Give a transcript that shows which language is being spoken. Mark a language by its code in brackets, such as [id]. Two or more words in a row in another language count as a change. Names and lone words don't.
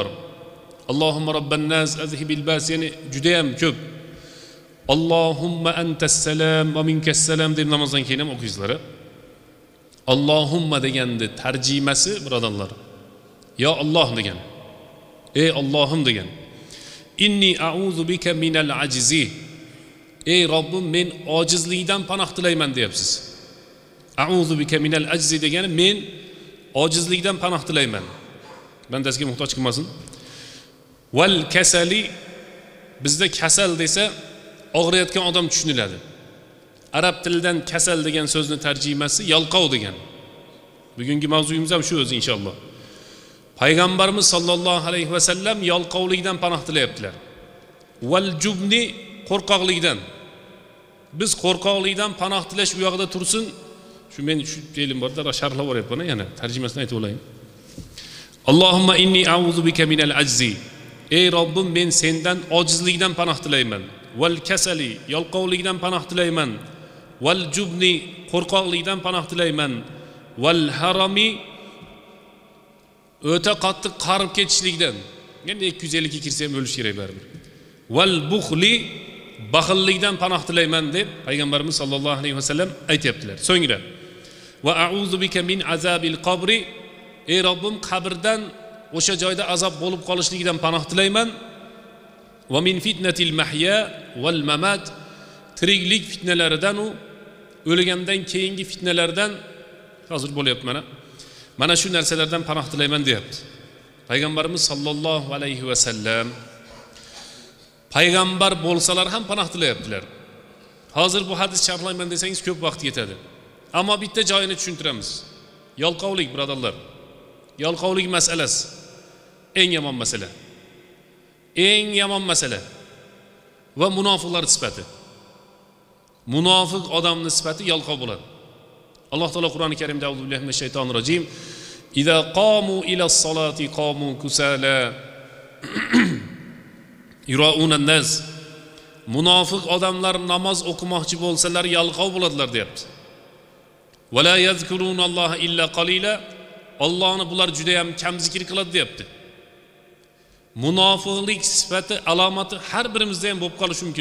[ar] اللهم رب الناس أذهب البأس, [uz] ya'ni juda ham ko'p. [ar] اللهم أنت السلام ومنك السلام [uz] deb namozdan keyin ham o'qiysizlar. Allohumma deganni tarjimasi birodarlar, yo Alloh degan. Ey Allohim degan. [ar] إني أعوذ بك من العجز. [uz] Ey Robbim, men ojizlikdan panoh tilayman deyapsiz. [ar] أعوذ بك من العجز [uz] degani men ojizlikdan panoh tilayman. Bandasiga muhtoj qilmasin. [ar] والكسل, [uz] bizda kasal desa og'riyotgan odam tushuniladi. Arab tilidan kasal degan so'zni tarjimasi yalqov degan. Bugungi mavzuyimiz ham shu o'zi inshaalloh. Payg'ambarimiz [ar] صلى الله عليه وسلم [uz] yalqovlikdan panoh tilayaptilar. [ar] والجبن, [uz] qo'rqoqlikdan. Biz qo'rqoqlikdan panoh tilash u yoqda tursin. Shu men shu fe'lim borda sharhlab o'ryapman, yana tarjimasini aytib olayim. [ar] اللهم إني أعوذ بك من العجز. [uz] Ey Robbim, men sendan ojizlikdan panoh tilayman. [ar] والكسل, [uz] yalqovlikdan panoh tilayman. [ar] والجبن, [uz] qo'rqoqlikdan panoh tilayman. [ar] والهرم, [uz] o'ta qattiq qarib ketishlikdan. Endi 250 ga kirsa ham o'lish kerak baribir. [ar] والبخل, [uz] baxillikdan panoh tilayman deb payg'ambarimiz [ar] صلى الله عليه وسلم [uz] aytibdilar. So'ngra [ar] وأعوذ بك من عذاب القبر, [uz] ey Robbim qabrdan o'sha joyda azob bo'lib qolishligidan panoh tilayman. [ar] ومن فتنة المحيا والممات, [uz] tiriklik fitnalaridan u o'lgandan keyingi fitnalardan hozir bo'lyapti mana shu narsalardan panoh tilayman deyapti. Payg'ambarimiz [ar] صلى الله عليه وسلم [uz] payg'ambar bo'lsalar ham panoh tilayaptilar. Hozir bu hadis sharhlayman desangiz ko'p vaqt ketadi. Ammo bitta joyini tushuntiramiz. Yalqovlik, birodarlar. Yalqovlik masalasi eng yomon masala. Eng yomon masala va munofiqlar sifati. Munofiq odamning sifati yalqov bo'ladi. Alloh taolo Qur'oni Karimda [ar] أعوذ بالله من الشيطان الرجيم إذا قاموا إلى الصلاة قاموا كسالى يراءون الناس, [uz] munofiq odamlar namoz o'qimoqchi bo'lsalar yalqov bo'ladilar deyapti. [ar] ولا يذكرون الله إلا قليلا, [uz] Allohni bular juda ham kam zikr qiladi deyapti. Munofiqlik sifati alomati har birimizda ham bo'lib qolishi mumkin.